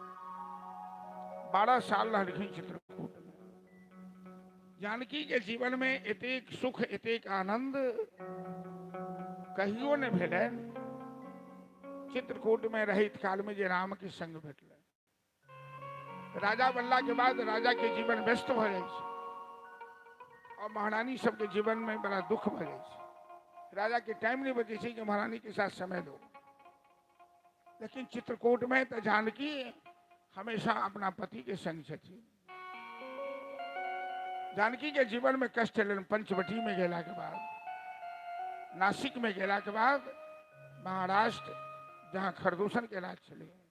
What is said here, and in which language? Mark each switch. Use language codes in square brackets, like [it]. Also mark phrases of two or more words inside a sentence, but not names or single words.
[mai] 12 साल रहलखिन चित्रकूट में जानकी के जीवन में एतेक सुख एतेक आनंद कहियो ने भेलन चित्रकूट में रहित काल में जे राम के संग भेटल राजा बनला के बाद राजा के जीवन व्यस्त भ जाय छै और महारानी सबके जीवन में बड़ा दुख भ जाय छै राजा के टाइम नहीं बचे छै कि महारानी के साथ समय दो लेकिन चित्रकूट में तो जानकी हमेशा अपना पति के संग छथि जानकी के जीवन में कष्ट एलन पंचवटी में गेला के बाद नासिक में गेला के बाद महाराष्ट्र जहाँ खरदूषण के राज चले